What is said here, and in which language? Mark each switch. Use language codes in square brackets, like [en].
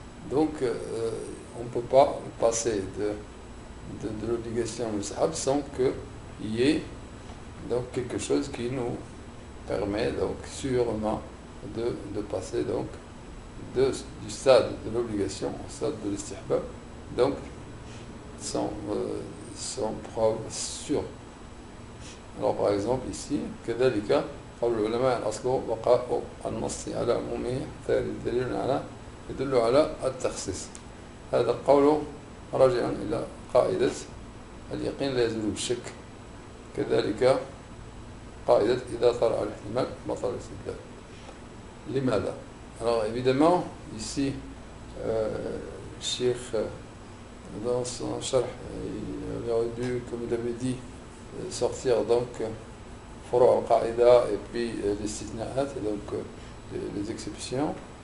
[fr] Donc, on ne peut pas passer de l'obligation mustahab sans qu'il y ait donc, quelque chose qui nous permet donc, sûrement de passer donc, du stade de l'obligation au stade de l'istihbab, donc sans preuve sûre. Alors par exemple ici, [ar] كذلك قول العلماء الأصل بقاء النص على عمومه حتى يدل على التخصيص. هذا القول راجع إلى قاعدة اليقين لا يزول بالشك. كذلك قاعدة إذا طرأ الاحتمال بطل الاستدلال. لماذا؟ [fr] Alors évidemment, ici, le Cheikh, dans son charh, il aurait dû, comme il avait dit, sortir donc furu' al-qa'ida et puis les istithna'at, et donc les exceptions.